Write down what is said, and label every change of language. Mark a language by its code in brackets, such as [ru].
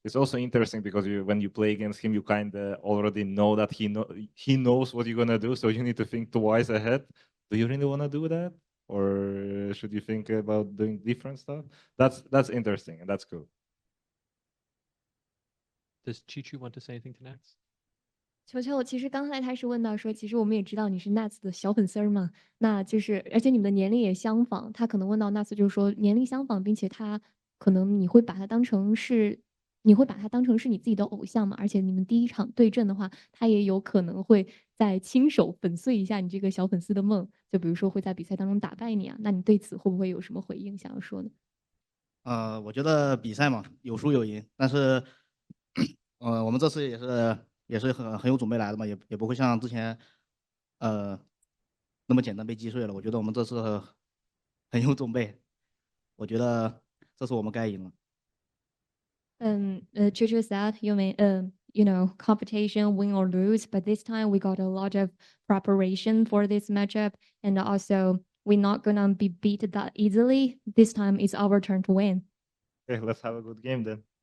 [en] It's also interesting because when you play against him, you kind of already know that he knows what you're gonna do, so you need to think twice ahead. Do you really want to do that, or should you think about doing different stuff? That's interesting, and that's cool. Does Chicho want to say anything to Nats? [zh] 球球，其实刚才他是问到说，其实我们也知道你是 Nats 的小粉丝儿嘛，那就是而且你们的年龄也相仿，他可能问到 Nats 就是说年龄相仿，并且他可能你会把他当成是你自己的偶像嘛，而且你们第一场对阵的话，他也有可能会再亲手粉碎一下你这个小粉丝的梦，就比如说会在比赛当中打败你啊，那你对此会不会有什么回应想要说呢？我觉得比赛嘛，有输有赢，但是我们这次也是很有准备来的嘛，也不会像之前那么简单被击碎了。我觉得我们这次很有准备，我觉得这次我们该赢了。 [en] Chicho said, you mean, competition, win or lose, but this time we got a lot of preparation for this matchup, and also we're not gonna be beat that easily. This time it's our turn to win. Okay, let's have a good game then.